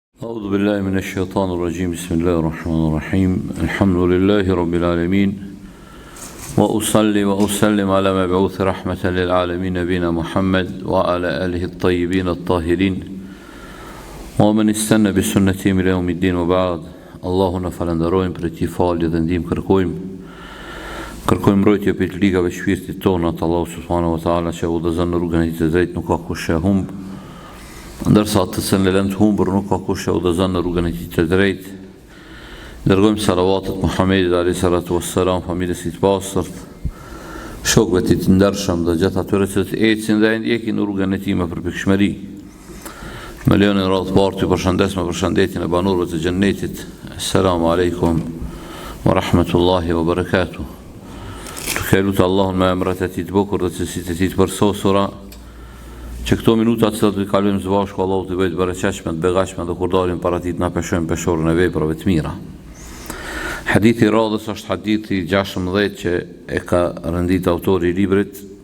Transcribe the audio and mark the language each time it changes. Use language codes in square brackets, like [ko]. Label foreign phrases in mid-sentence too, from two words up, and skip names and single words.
[ar] أعوذ بالله من الشيطان الرجيم بسم الله الرحمن الرحيم الحمد لله رب العالمين وأصلي وأسلم على مبعوث رحمة للعالمين نبينا محمد وعلى آله الطيبين الطاهرين ومن استنى بسنتهم إلى يوم الدين وبعد اللهم [sq] falenderojmë për ti falje dhe ndihmë kërkojmë mbrojtje për të ligave shpirtit tonë atë Allahu [ar] سبحانه وتعالى [sq] që udhëzon në rrugën e tij të drejtë, nuk ka kush e humb, ndërsa atë që në lënd humbur nuk ka kush e udhëzon në rrugën e tij të drejtë. Dërgojmë salavatet Muhammedit [ar] عليه الصلاة والسلام, [sq] familjes së pastërt, shokëve të tij të ndershëm dhe gjithë atyre që ecin dhe ndjekin në rrugën e tij me përpikshmëri. Me lejonin radhë parë të përshëndes me përshëndetjen e banorëve të xhennetit. [ar] السلام عليكم ورحمة الله وبركاته. [sq] Të lutë Allahun me emrat e tij të bukur dhe cilësitë e tij të përsosura, që këto minuta që do të kalojmë së bashku Allahu të bëjë të bereqeshme, të beqashme dhe kur dalim para tij të na peshojmë peshorën e veprave të mira. Hadithi i radhës është hadithi 16 që e ka rëndit autori i librit.